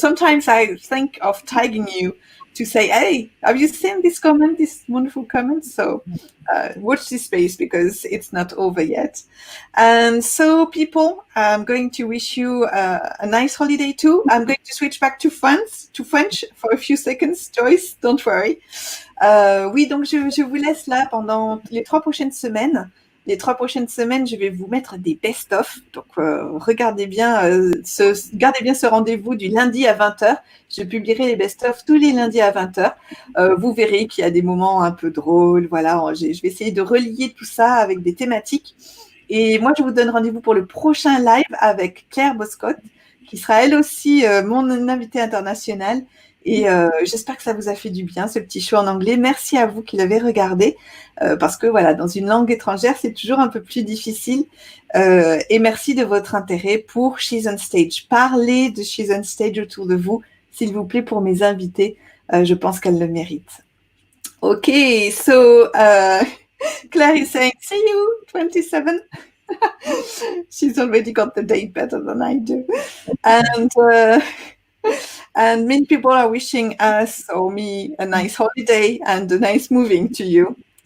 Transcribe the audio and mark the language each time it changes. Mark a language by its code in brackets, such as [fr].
[en] Sometimes I think of tagging you to say, hey, have you seen this comment, this wonderful comment? So watch this space because it's not over yet. And so, people, I'm going to wish you a nice holiday too. I'm going to switch back to French for a few seconds. Joyce, don't worry. [fr] Oui, donc je vous laisse là pendant les 3 prochaines semaines. Les 3 prochaines semaines, je vais vous mettre des best-of. Donc, gardez bien ce rendez-vous du lundi à 20h. Je publierai les best-of tous les lundis à 20h. Vous verrez qu'il y a des moments un peu drôles. Voilà, je vais essayer de relier tout ça avec des thématiques. Et moi, je vous donne rendez-vous pour le prochain live avec Claire Boscott, qui sera elle aussi mon invitée internationale. Et j'espère que ça vous a fait du bien, ce petit show en anglais. Merci à vous qui l'avez regardé, parce que voilà, dans une langue étrangère, c'est toujours un peu plus difficile. Et merci de votre intérêt pour She's on Stage. Parlez de She's on Stage autour de vous, s'il vous plaît, pour mes invités. Je pense qu'elles le méritent. [en] Okay, so Claire is saying, see you, 27. She's already got the date better than I do. And And many people are wishing us or me a nice holiday and a nice moving to you.